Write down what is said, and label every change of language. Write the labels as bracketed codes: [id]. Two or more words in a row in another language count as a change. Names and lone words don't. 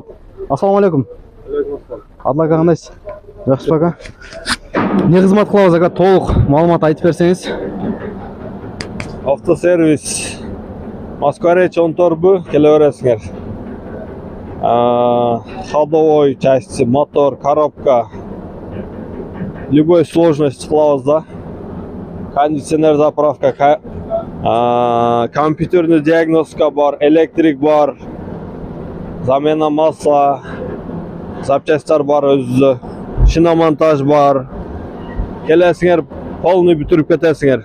[ky] Ассаламу алейкум. Абдулла ака кандайсыз? Жакшы ака. Не кызмат кылабыз ака, толук маалымат айтып берсеңиз. Автосервис Москва-Реч 14 келе бересиңер. [ru] Ходовой части, мотор, коробка. Любой сложность [ky] кылабыз да. Кондиционер, заправка, [ru] компьютерный диагностика [ky] бар, электрик бар, [ru] замена масла, [ky] запчастьтар бар өзү, шиномонтаж бар. Келесиңер, полный бүтүрүп кетесиңер.